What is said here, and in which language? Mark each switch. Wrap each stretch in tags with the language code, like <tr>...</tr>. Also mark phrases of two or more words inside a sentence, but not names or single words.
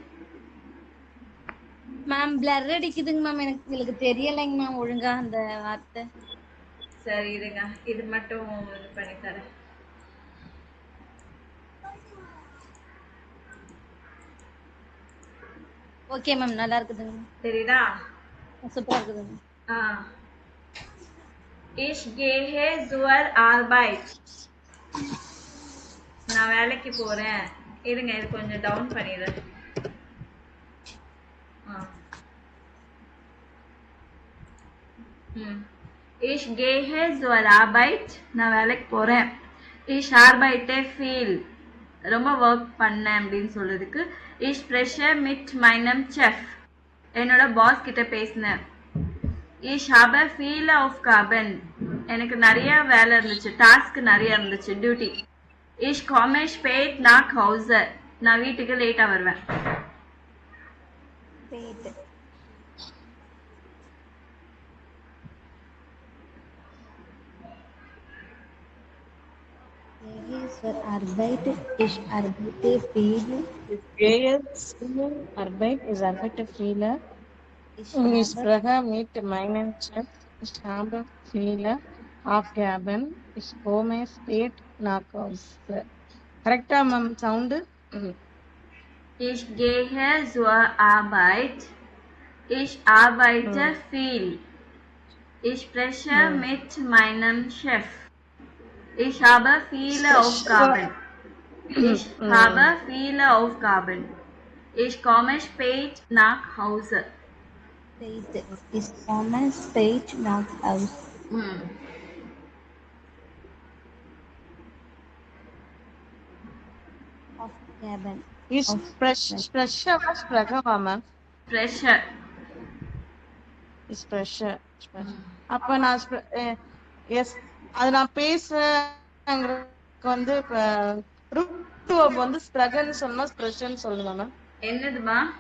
<ta>மேம் பிளர் அடிக்குதுங்க மேம், எனக்கு தெரியலைங்க மேம் ஒழுங்கா அந்த வார்த்தை. சரி இருங்க, இது மட்டும் இது பண்ணி தரேன். ஓகே மேம், நல்லா இருக்குதுங்க. தெரியுதா? சூப்பரா இருக்குதுங்க.</ta> <de>Ich gehe zur Arbeit.</de> <ta>நான் வேலைக்கு போறேன். இருங்க இது கொஞ்சம் டவுன் பண்ணிடுறேன்.</ta> <de>Ich gehe zur Arbeit.</de> <ta>நான் வேலைக்கு போறேன்.</ta> <de>Ich arbeite viel.</de> <ta>ரொம்ப ஒர்க் பண்ணேன் அப்படின்னு சொல்றதுக்கு</ta> <de>Ich spreche mit meinem Chef.</de> <ta>என்னோட பாஸ் கிட்ட பேசினேன்.</ta> <de>Ich habe viele Aufgaben.</de> <ta>எனக்கு நிறைய வேலை இருந்துச்சு, டாஸ்க் நிறைய இருந்துச்சு, டியூட்டி.</ta> <de>Ich komme spät nach Hause.</de> <ta>நான் வீட்டுக்கு லேட்டா வருவேன்.</ta> <de>Arbeit, ich arbeite viel. Arbeit, ich arbeite viel. Ich spreche mit meinem Chef. Ich habe viele Aufgaben. Ich komme spät nach Hause.</de> <ta>கரெக்டா மேம் சவுண்டு?</ta> <de>Ich gehe zur Arbeit. Ich arbeite viel. Ich spreche mit meinem Chef. Ich habe viele Aufgaben. Ich habe viele Aufgaben. Ich komme spät nach Hause. Ich komme spät nach Hause. Aufgaben. Ich spreche மேம். Spreche.</de> <ta>அப்ப நான் எஸ் அது நான் பேசுறேங்கிறதுக்கு வந்து</ta> <en>root verb</en> <ta>வந்து ஸ்ப்ரகன்னு சொன்னா ஸ்ப்ரெஷன் சொல்லணும் மேம். என்னதுமா?</ta>